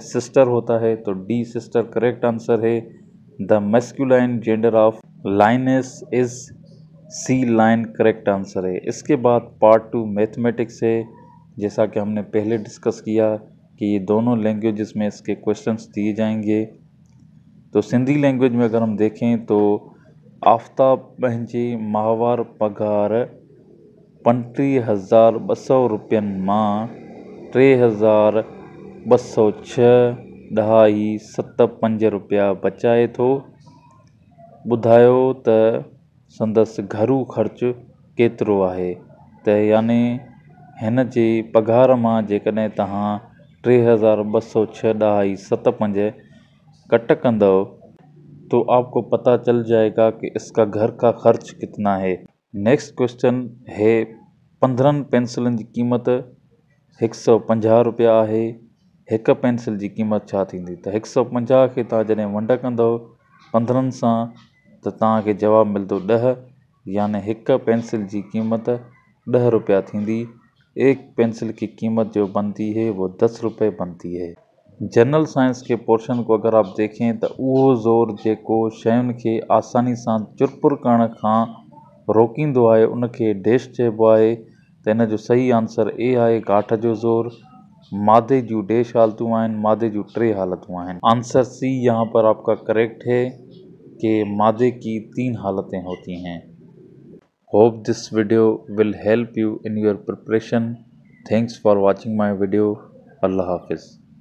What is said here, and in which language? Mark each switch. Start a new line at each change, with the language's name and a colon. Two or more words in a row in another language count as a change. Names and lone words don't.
English: सिस्टर
Urdu: ہوتا ہے، تو
English: D sister correct answer है। the masculine gender of lioness is C lion correct answer है।
Urdu: اس کے بعد
English: part 2 mathematics
Urdu: ہے۔ جیسا کہ ہم نے پہلے ڈسکس کیا کہ یہ دونوں لینگویجز میں اس کے کوئسچنز دیے جائیں گے. تو سندھی لینگویج میں اگر ہم دیکھیں تو
Sindhi: आफ्ताब पंहिंजे माहवार पगार 35,200 रुपयनि मां 3,206.75 रुपया बचाए थो। ॿुधायो त संदसि घरू ख़र्च केतिरो आहे? त यानी हिन जे पघार मां जेकॾहिं तव्हां 3,206.75 कट कंदव
Urdu: تو آپ کو پتا چل جائے گا کہ اس کا گھر کا خرچ کتنا ہے.
English: next question
Sindhi: है 15 पेंसिलनि जी क़ीमत 150 रुपया आहे। हिकु पेंसिल जी क़ीमत छा थींदी? त 150 खे तव्हां जॾहिं वंड कंदव 15 सां त तव्हांखे जवाबु मिलंदो 10, यानी हिकु पेंसिल जी क़ीमत 10 रुपया थींदी।
Urdu: ایک پینسل کی قیمت جو بنتی ہے وہ 10 روپے بنتی ہے.
English: general science
Urdu: کے پورشن کو اگر آپ دیکھیں تو
Sindhi: उहो ज़ोर जेको शयुनि खे आसानी सां चुरपुर करण खां रोकींदो आहे उनखे डैश चइबो आहे। त इन जो सही आंसर ए आहे, गाठ जो ज़ोर। मादे जूं डैश हालतूं आहिनि, मादे जूं 3 हालतूं आहिनि।
English: answer C
Urdu: یہاں پر آپ کا کریکٹ ہے کہ مادے کی 3 حالتیں ہوتی ہیں.
English: Hope this video will help you in your preparation. Thanks for watching my video.
Urdu: اللہ حافظ.